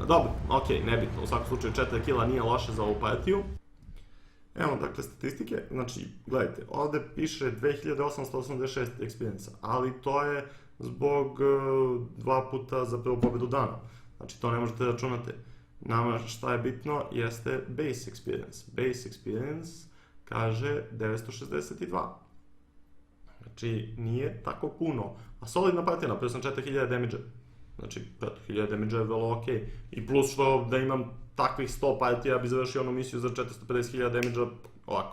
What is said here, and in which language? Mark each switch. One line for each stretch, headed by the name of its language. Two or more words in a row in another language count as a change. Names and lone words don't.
Serbian: Dobro, ok, nebitno, u svakom slučaju 4 kila nije loše za ovu partiju. Evo dakle statistike, znači gledajte, ovdje piše 2886 experience, ali to je zbog 2 puta za prvu pobedu dana, znači to ne možete računati. Nama šta je bitno jeste
English: base experience. Base experience kaže 962.
Serbian: Znači nije tako puno. A solidna partija, napravio sam 4000 damage-a. Znači, 5000 damage je vrlo okej. I plus što da imam takvih 100 partija, ja bi završio onu misiju za 450.000 damage-a ovako.